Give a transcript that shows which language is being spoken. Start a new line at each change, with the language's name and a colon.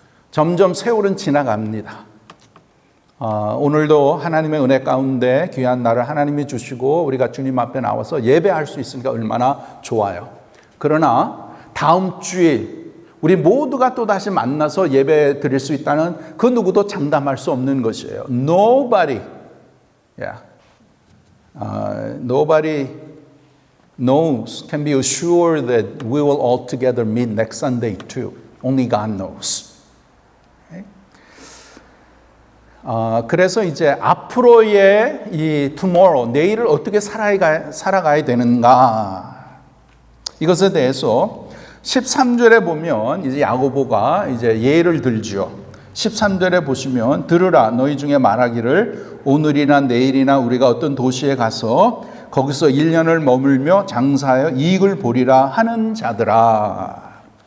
Korean: 점점 세월은 지나갑니다. 오늘도 하나님의 은혜 가운데 귀한 날을 하나님이 주시고 우리가 주님 앞에 나와서 예배할 수 있으니까 얼마나 좋아요. 그러나 다음 주일 우리 모두가 또 다시 만나서 예배 드릴 수 있다는 그 누구도 장담할 수 없는 것이에요.
English: Nobody knows, can be assured that we will all together meet next Sunday too. Only God knows.
Korean: 그래서 이제 앞으로의 이 tomorrow, 내일을 어떻게 살아가야 되는가. 이것에 대해서 13절에 보면 이제 야고보가 이제 예를 들죠. 13절에 보시면 들으라 너희 중에 말하기를 오늘이나 내일이나 우리가 어떤 도시에 가서 거기서 1년을 머물며 장사하여 이익을 보리라 하는 자들아.